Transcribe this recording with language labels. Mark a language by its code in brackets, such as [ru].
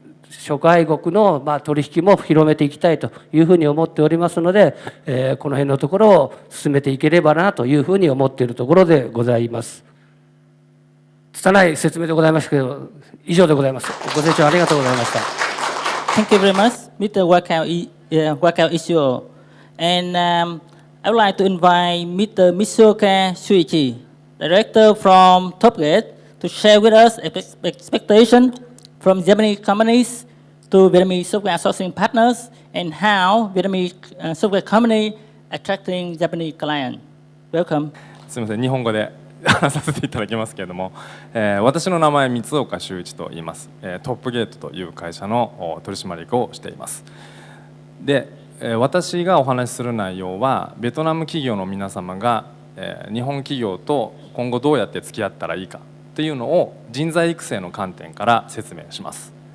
[ja] 諸外国の取引も広めていきたいというふうに思っておりますので、この辺のところを進めていければなというふうに思っているところでございます。拙い説明でございましたけど、以上でございます。ご清聴ありがとうございました。 [en] Thank you very much, Mr. Wakao Isio. And I would like to invite Mr. Misoka Shuichi, Director from Topgate, to share with us expectation from Japanese companies to Vietnamese software outsourcing partners and how Vietnamese software company attracting Japanese client. Welcome. [ja] すみません、日本語で話させていただきますけれども、私の名前三岡修一と言います。トップゲートという会社の取締役をしています。で、私がお話しする内容はベトナム企業の皆様が日本企業と今後どうやって付き合ったらいいかっていうのを人材育成の観点から説明します。